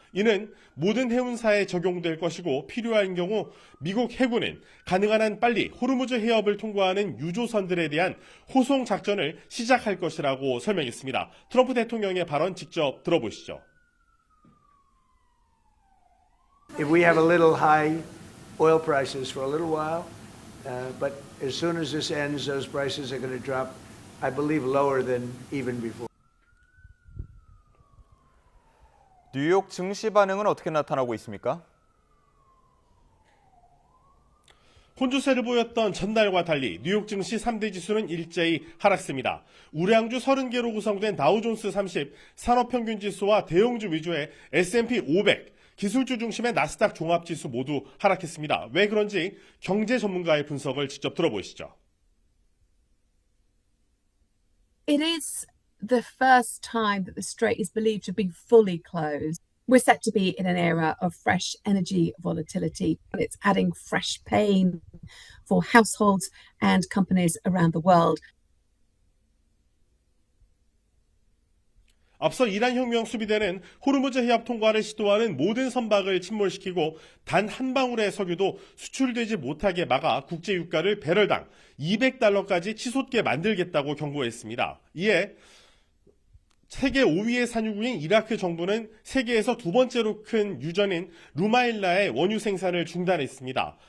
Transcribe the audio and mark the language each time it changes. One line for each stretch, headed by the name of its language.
Korean: 이는 모든 해운사에 적용될 것이고 필요한 경우 미국 해군은 가능한 한 빨리 호르무즈 해협을 통과하는 유조선들에 대한 호송 작전을 시작할 것이라고 설명했습니다. 트럼프 대통령의 발언 직접 들어보시죠.
English: If we have a little high oil prices for a little while, but as soon as this ends, those prices are going to drop, I believe, lower than even before.
Korean: 뉴욕 증시 반응은 어떻게 나타나고 있습니까? 혼주세를 보였던 전날과 달리 뉴욕 증시 3대 지수는 일제히 하락세입니다. 우량주 30개로 구성된 다우존스 30, 산업평균지수와 대형주 위주의 S&P 500, 기술주 중심의 나스닥 종합지수 모두 하락했습니다. 왜 그런지 경제 전문가의 분석을 직접 들어보시죠.
English: It is the first time that the strait is believed to be fully closed. We're set to be in an era of fresh energy volatility, and it's adding fresh pain for households and companies around the world.
Korean: 앞서 이란 혁명 수비대는 호르무즈 해협 통과를 시도하는 모든 선박을 침몰시키고 단 한 방울의 석유도 수출되지 못하게 막아 국제 유가를 배럴당 200달러까지 치솟게 만들겠다고 경고했습니다. 이에 세계 5위의 산유국인 이라크 정부는 세계에서 두 번째로 큰 유전인 루마일라의 원유 생산을 중단했습니다.